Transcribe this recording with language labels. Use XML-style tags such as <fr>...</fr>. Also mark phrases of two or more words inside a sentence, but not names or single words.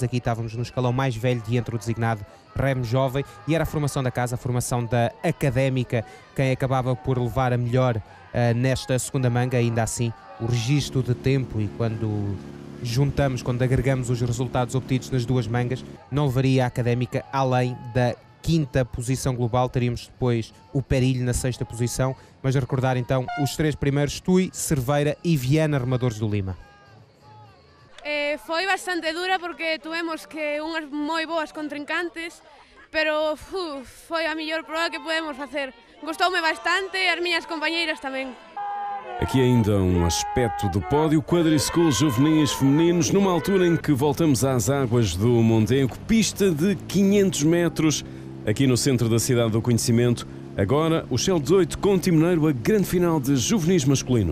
<pt>Aqui estávamos no escalão mais velho de entre o designado remo jovem, e era a formação da casa, a formação da académica, quem acabava por levar a melhor nesta segunda manga. Ainda assim, o registro de tempo, e quando quando agregamos os resultados obtidos nas duas mangas, não levaria a académica além da quinta posição global. Teríamos depois o Perilho na sexta posição, mas a recordar então os três primeiros: Tui, Cerveira e Viana, remadores do Lima.</pt> <gl>Foi bastante dura porque tivemos que unhas moi boas contrincantes, pero foi a mellor prova que podemos facer. Gostoume bastante, as miñas compañeiras tamén.</gl> <pt>Aqui ainda um aspecto do pódio: Quadrischool juvenis femininos, numa altura em que voltamos às águas do Mondego, pista de 500 metros, aqui no centro da cidade do conhecimento. Agora, o Shell 18 com Timoneiro, a grande final de juvenis masculino.</pt>